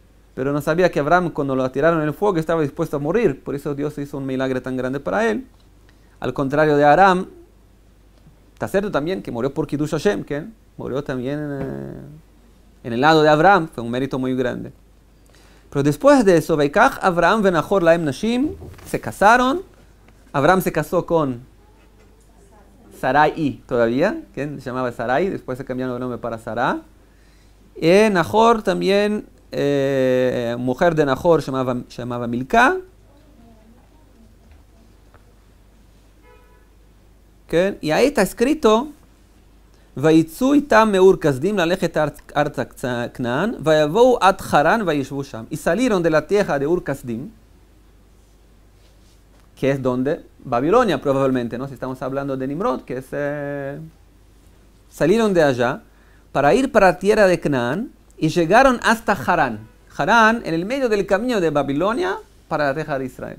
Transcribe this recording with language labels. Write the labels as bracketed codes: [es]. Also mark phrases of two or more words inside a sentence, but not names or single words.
[es] pero no sabía que Abraham, cuando lo tiraron en el fuego, estaba dispuesto a morir. Por eso Dios hizo un milagro tan grande para él. Al contrario de Aram, está cierto también que murió por [he] קידוש השם, [es] que murió también en el lado de Abraham, fue un mérito muy grande. Pero después de eso, [he] ויקח אברם ונחור להם נשים, [es] se casaron. Abraham se casó con Sarai todavía, que se llamaba Sarai, después se cambiaron el nombre para Sarah. Y Nahor también, mujer de Nahor, se llamaba Milcah. ¿Okay? Y ahí está escrito, [he] ויצאו אתם מאור כשדים ללכת ארצה כנען ויבאו עד חרן וישבו שם. [es] Y salieron de la tierra de Ur Kasdim, que es donde Babilonia probablemente, ¿no? Si estamos hablando de Nimrod, que es salieron de allá para ir para la tierra de Canaán y llegaron hasta Harán. Harán en el medio del camino de Babilonia para la tierra de Israel.